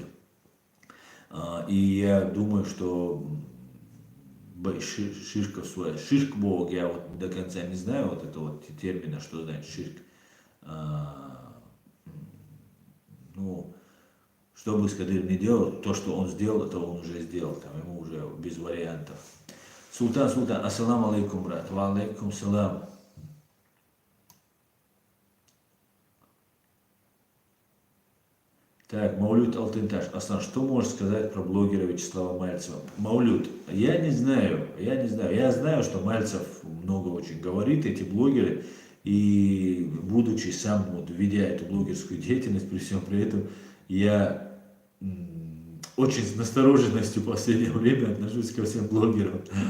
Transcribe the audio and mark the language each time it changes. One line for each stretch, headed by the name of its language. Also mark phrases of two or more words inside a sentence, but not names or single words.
Russian: И я думаю, что шишка своя, шишк бог, я вот до конца не знаю вот этого вот термина, что значит шишк. Что бы Кадыр не делал, то, что он сделал, это он уже сделал, там ему уже без вариантов. Султан,
Arabic: السلام عليكم, брат. وعليكم السلام.
Russian: Так, Маулют Алтынташ. Аслан, что можешь сказать про блогера Вячеслава Мальцева? Маулют, я не знаю. Я знаю, что Мальцев много очень говорит, эти блогеры, и будучи сам, вот, ведя эту блогерскую деятельность, при всем при этом, я очень с настороженностью в последнее время отношусь ко всем блогерам.